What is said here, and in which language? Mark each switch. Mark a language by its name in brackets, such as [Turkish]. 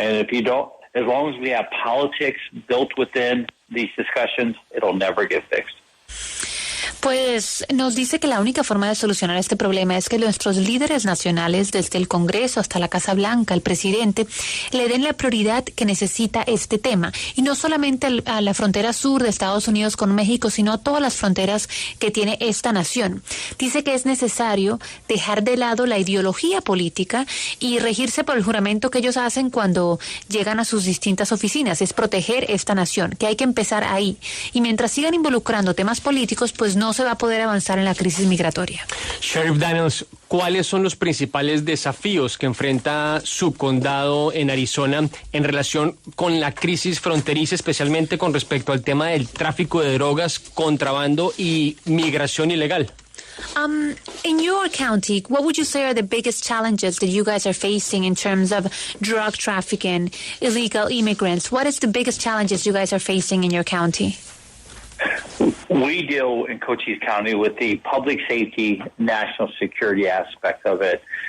[English] And if you don't, as long as we have politics built within these discussions, it'll never get fixed. [Spanish] Pues nos dice que la única forma de solucionar este problema es que nuestros líderes nacionales, desde el Congreso hasta la Casa Blanca, el presidente, le den la prioridad que necesita este tema. Y no solamente a la frontera sur de Estados Unidos con México, sino a todas las fronteras que tiene esta nación. Dice que es necesario dejar de lado la ideología política y regirse por el juramento que ellos hacen cuando llegan a sus distintas oficinas. Es proteger esta nación, que hay que empezar ahí. Y mientras sigan involucrando temas políticos, pues no se va a poder avanzar en la crisis migratoria. Sheriff Dannels, ¿cuáles son los principales desafíos que enfrenta su condado en Arizona en relación con la crisis fronteriza, especialmente con respecto al tema del tráfico de drogas, contrabando y migración ilegal? [English] In your county, what would you say are the biggest challenges that you guys are facing in terms of drug trafficking, illegal immigrants? What is the biggest challenges you guys are facing in your county? We deal in Cochise County with the public safety, national security aspect of it.